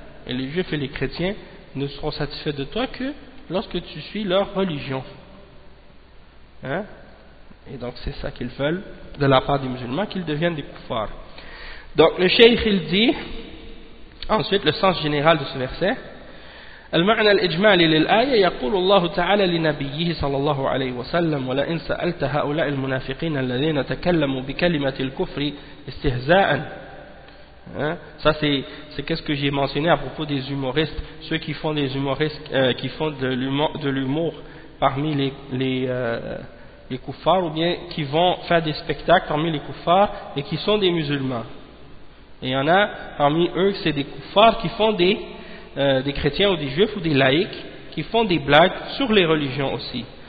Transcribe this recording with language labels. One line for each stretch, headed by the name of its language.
French: Et les juifs et les chrétiens ne seront satisfaits de toi que lorsque tu suis leur religion. Hein? Et donc c'est ça qu'ils veulent de la part des musulmans, qu'ils deviennent des kuffars. Donc le cheikh il dit ensuite le sens général de ce verset.
Arabic: المعنى الإجمالي للآية يقول الله تعالى لنبيه صلى الله عليه وسلم ولئن سألت هؤلاء المنافقين الذين تكلموا بكلمة الكفر استهزاء.
French: Ça c'est qu'est-ce que j'ai mentionné à propos des humoristes, ceux qui font des humoristes qui font de l'humour parmi les kuffars, ou bien qui vont faire des spectacles parmi les kuffars et qui sont des musulmans. Et il y en a parmi eux, c'est des kuffars qui font des chrétiens ou des juifs ou des laïcs qui font des blagues sur les religions aussi.